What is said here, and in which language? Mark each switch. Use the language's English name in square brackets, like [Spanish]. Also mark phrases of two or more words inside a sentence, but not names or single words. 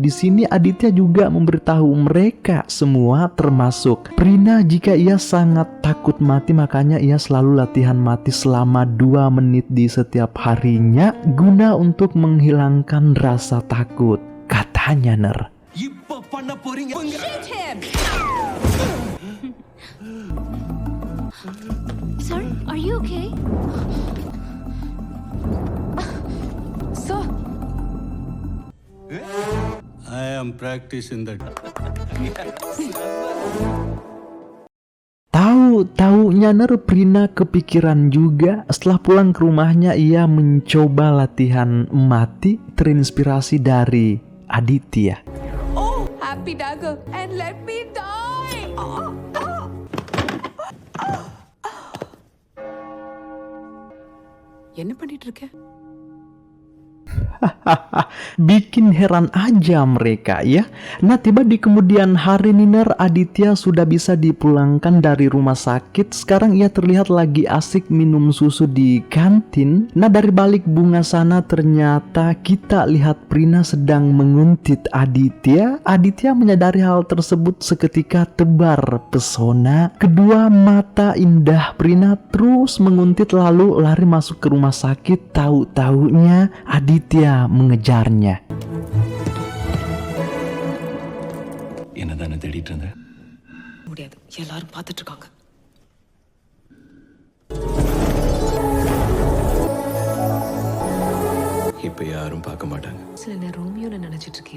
[Indonesian] Di sini Aditya juga memberitahu mereka semua termasuk Prina jika ia sangat takut mati, makanya ia selalu latihan mati selama 2 menit di setiap harinya guna untuk menghilangkan rasa takut, katanya Ner. [Tamil] இப்ப பண்ண போறீங்க [English] Sir, are you okay? Sir, I am practicing that. [Indonesian] Tahu-taunya Ner, Prina kepikiran juga. Setelah pulang ke rumahnya, ia mencoba latihan mati terinspirasi dari Aditya. [English] oh, happy dagger, and let me die. [Tamil] என்ன பண்ணிட்டு இருக்க? [Indonesian] Bikin heran aja mereka ya. Nah tiba di kemudian hari Niner, Aditya sudah bisa dipulangkan dari rumah sakit. Sekarang ia terlihat lagi asik minum susu di kantin. Nah dari balik bunga sana ternyata kita lihat Prina sedang menguntit Aditya. Aditya menyadari hal tersebut seketika tebar pesona. Kedua mata indah Prina terus menguntit lalu lari masuk ke rumah sakit. Tahu-taunya Aditya mengejarnya. [Tamil] என்னதானே தேடிட்டு இருந்த முடியாது, எல்லாரும் பார்த்துட்டு இருக்காங்க. இப்ப யாரும் பார்க்க மாட்டாங்க. சில நேரம் ரோமியோன்னு நினைச்சிட்டு இருக்கேன்.